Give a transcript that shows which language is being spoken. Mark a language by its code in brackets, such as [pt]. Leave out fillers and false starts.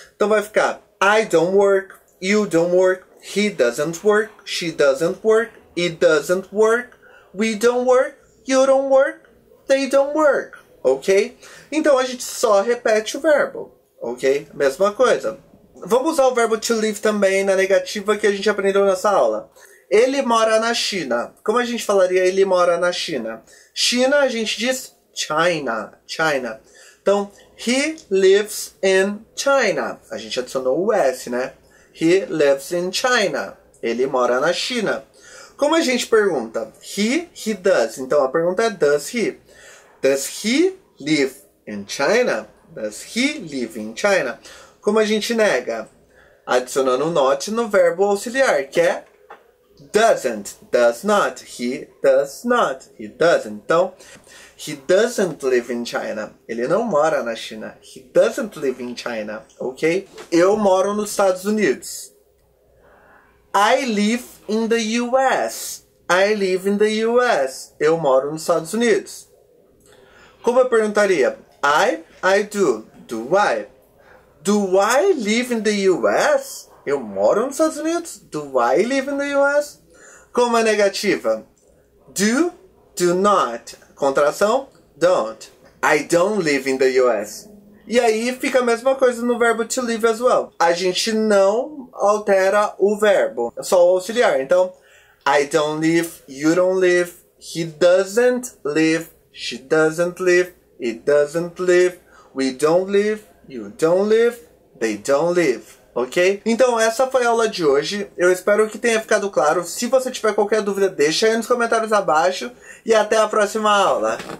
[en] Então vai ficar I don't work, you don't work, he doesn't work, she doesn't work, it doesn't work, we don't work, you don't work, they don't work. Ok? [pt] Então a gente só repete o verbo. Ok? Mesma coisa. Vamos usar o verbo to live também na negativa que a gente aprendeu nessa aula. Ele mora na China. Como a gente falaria ele mora na China? China a gente diz China. China. Então, [en] he lives in China. [pt] A gente adicionou o S, né? [en] He lives in China. [pt] Ele mora na China. Como a gente pergunta? [en] He does. [pt] Então a pergunta é [en] does he? Does he live in China? Does he live in China? [pt] Como a gente nega? Adicionando um not no verbo auxiliar, que é doesn't, does not, he does not, he doesn't. [en] Então, he doesn't live in China. [pt] Ele não mora na China. [en] He doesn't live in China, ok? [pt] Eu moro nos Estados Unidos. [en] I live in the US. I live in the US. [pt] Eu moro nos Estados Unidos. Como eu perguntaria? [en] I do. Do I? Do I live in the US? [pt] Eu moro nos Estados Unidos. [en] Do I live in the US? [pt] Como a negativa? [en] Do not. Contração, don't. I don't live in the US. [pt] E aí fica a mesma coisa no verbo [en] to live as well. [pt] A gente não altera o verbo, só o auxiliar. [en] Então, I don't live, you don't live, he doesn't live, she doesn't live, it doesn't live, we don't live, you don't live, they don't live, ok? [pt] Então essa foi a aula de hoje, eu espero que tenha ficado claro. Se você tiver qualquer dúvida, deixa aí nos comentários abaixo e até a próxima aula.